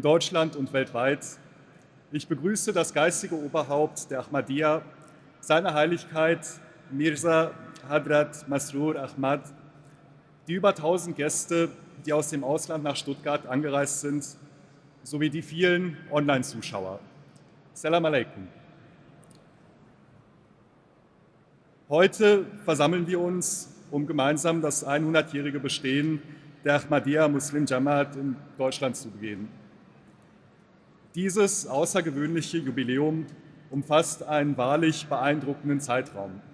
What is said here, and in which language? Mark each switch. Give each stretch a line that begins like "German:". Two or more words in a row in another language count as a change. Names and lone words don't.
German: Deutschland und weltweit, ich begrüße das geistige Oberhaupt der Ahmadiyya, seine Heiligkeit Mirza Hadrat Masroor Ahmad, die über 1000 Gäste, die aus dem Ausland nach Stuttgart angereist sind, sowie die vielen Online-Zuschauer.
Arabic: سلام عليكم.
German: Heute versammeln wir uns, um gemeinsam das 100-jährige Bestehen der Ahmadiyya Muslim Jamaat in Deutschland zu begehen. Dieses außergewöhnliche Jubiläum umfasst einen wahrlich beeindruckenden Zeitraum.